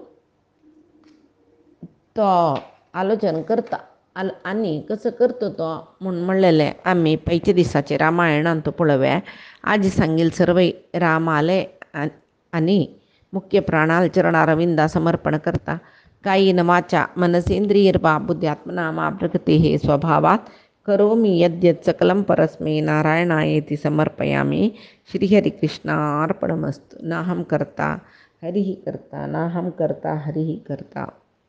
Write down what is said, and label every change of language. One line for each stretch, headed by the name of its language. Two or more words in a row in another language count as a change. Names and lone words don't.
Konkani: तो आलोचन करता आनी कसो करता तो म्हूण म्हणलेलें आमी पयच्या दिसाचे रामायणान तो पळोवया आज सांगील सर्व राम आले आनी मुख्य प्राणाल चरणारविंदा समर्पण करता
Sanskrit: कायेन वाचा मनसेंद्रियर्वा बुद्ध्यात्मना मा प्रकृतेः स्वभावात् करोमि यद्यत् सकलं परस्मै नारायणायेति समर्पयामि श्रीहरिकृष्णार्पणमस्तु नाहं कर्ता हरिः कर्ता नाहं कर्ता हरिः कर्ता।